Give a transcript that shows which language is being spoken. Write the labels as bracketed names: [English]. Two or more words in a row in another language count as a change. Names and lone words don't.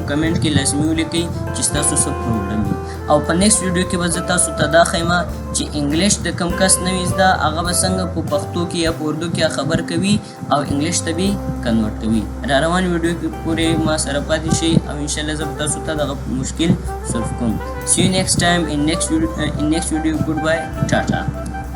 [Pashto] کمنټ کې لازمي ولیکئ چې ستاسو څه پروبلم وي. او په [English] next video [Pashto] کې به زه تاسو ته دا ښیم چې انګلیش د کم کس نوي زده هغه به څنګه په پښتو کې یا په اردو کې خبر کوي او انګلیش ته به کنورټ کوي. را روان ویډیو کې پورې ما سره پاتې شئ او [Arabic] انشاءالله [Pashto] زه به تاسو ته دغه مشکل سولف کوم. [English] See you next time in next video. Goodbye. Tata.